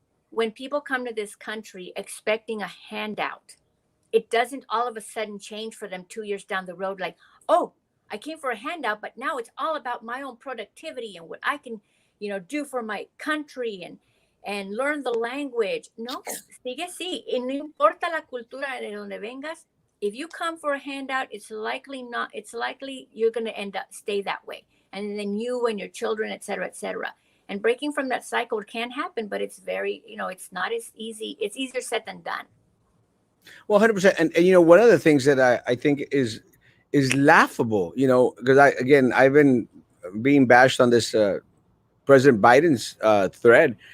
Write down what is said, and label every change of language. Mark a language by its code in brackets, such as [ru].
[en] When people come to this country expecting a handout, it doesn't all of a sudden change for them 2 years down the road. Like, oh, I came for a handout, but now it's all about my own productivity and what I can, do for my country and learn the language. [es] No, sigue así. Y no importa la cultura de donde vengas. [en] If you come for a handout, it's likely you're going to end up stay that way. And then you and your children, et cetera, et cetera. And breaking from that cycle can happen, but it's very, it's not as easy. It's easier said than done. Well, 100%. And one of the things that I think is laughable, because I've been being bashed on this President Biden's thread.